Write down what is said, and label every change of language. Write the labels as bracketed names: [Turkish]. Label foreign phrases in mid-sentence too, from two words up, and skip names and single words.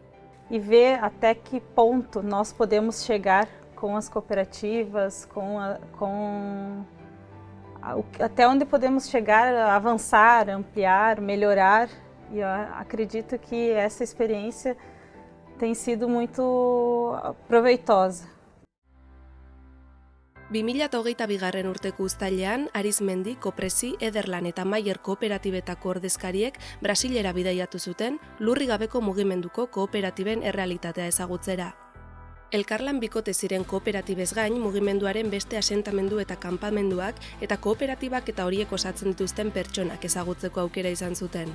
[Portuguese] E ver até que ponto nós podemos chegar com as cooperativas, até onde podemos chegar, avançar, ampliar, melhorar. E eu acredito que essa experiência tem sido muito proveitosa. [Basque] 2022. Urteko uztailean, Arizmendi, Kopresi, Ederlan eta Maier kooperatibetako ordezkariek Brasilera bidaiatu zuten lurri gabeko mugimenduko kooperatiben errealitatea ezagutzera. Elkarlan bikote ziren kooperatibez gain, mugimenduaren beste asentamendu eta kanpamenduak eta kooperatibak eta horiek osatzen dituzten pertsonak ezagutzeko aukera izan zuten.